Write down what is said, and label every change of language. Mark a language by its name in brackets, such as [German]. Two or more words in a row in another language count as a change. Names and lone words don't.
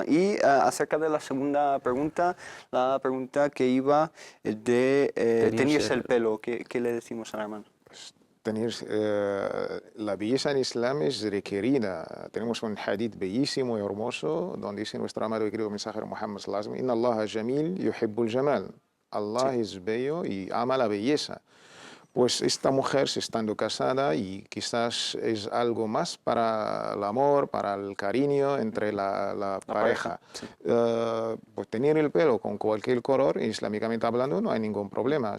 [Spanish] Y acerca de la segunda pregunta, la pregunta que iba de teñirse el pelo, ¿qué le decimos a la hermana? La belleza en Islam es requerida. Tenemos un hadith bellísimo y hermoso donde dice nuestro amado y querido mensajero Muhammad [Arabic] صلى الله عليه وسلم: إن الله جميل يحب الجمال. [Spanish] Allah es bello y ama la belleza. Pues esta mujer, estando casada, y quizás es algo más para el amor, para el cariño entre la pareja. Sí. Pues tener el pelo con cualquier color, islámicamente hablando, no hay ningún problema.